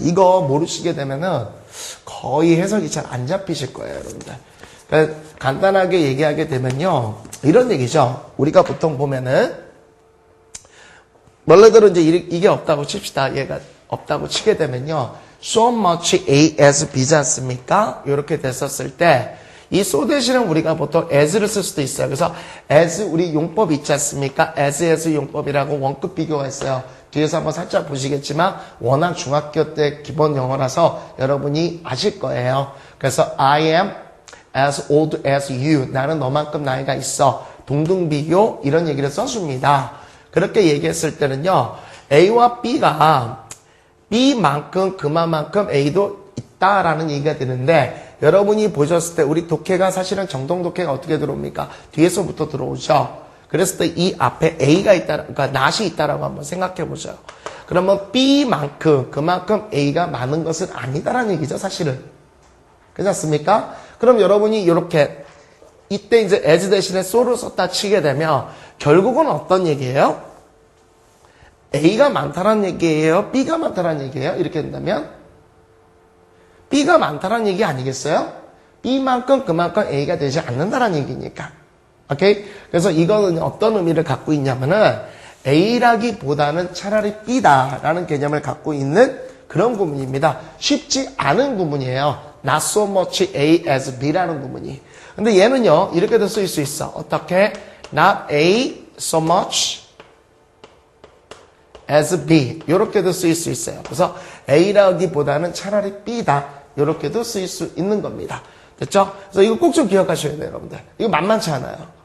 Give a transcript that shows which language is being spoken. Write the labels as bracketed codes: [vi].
[ko] 이거 모르시게 되면은 거의 해석이 잘 안 잡히실 거예요, 여러분들. 그러니까 간단하게 얘기하게 되면요. 이런 얘기죠. 우리가 보통 보면은, 원래대로 이제 이게 없다고 칩시다. 얘가 없다고 치게 되면요. so much A as B지 않습니까? 이렇게 됐었을 때, 이 so 대신에 우리가 보통 as를 쓸 수도 있어요. 그래서 as 우리 용법 있지 않습니까? as 용법이라고 원급 비교가 있어요. 뒤에서 한번 살짝 보시겠지만 워낙 중학교 때 기본 영어라서 여러분이 아실 거예요. [en] 그래서 I am as old as you. [ko] 나는 너만큼 나이가 있어. 동등비교 이런 얘기를 써줍니다. 그렇게 얘기했을 때는요. A와 B가 B만큼 그만큼 A도 있다라는 얘기가 되는데 여러분이 보셨을 때 우리 독해가 사실은 정동 독해가 어떻게 들어옵니까? 뒤에서부터 들어오죠. 그랬을 때 이 앞에 A가 있다, 그러니까 not이 있다라고 한번 생각해 보죠. 그러면 B만큼 그만큼 A가 많은 것은 아니다라는 얘기죠, 사실은. 그렇지 않습니까? 그럼 여러분이 이렇게 이때 이제 as 대신에 so를 썼다 치게 되면 결국은 어떤 얘기예요? A가 많다라는 얘기예요? B가 많다라는 얘기예요? 이렇게 된다면 B가 많다라는 얘기 아니겠어요? B만큼 그만큼 A가 되지 않는다라는 얘기니까. 오케이? 그래서 이거는 어떤 의미를 갖고 있냐면은 A라기보다는 차라리 B다라는 개념을 갖고 있는 그런 구문입니다. 쉽지 않은 구문이에요. Not so much A as B라는 구문이. 근데 얘는요, 이렇게도 쓰일 수 있어. [en] 어떻게? Not A so much as B. [ko] 이렇게도 쓰일 수 있어요. 그래서 A라기보다는 차라리 B다. 이렇게도 쓰일 수 있는 겁니다. 됐죠? 그래서 이거 꼭 좀 기억하셔야 돼요, 여러분들. 이거 만만치 않아요.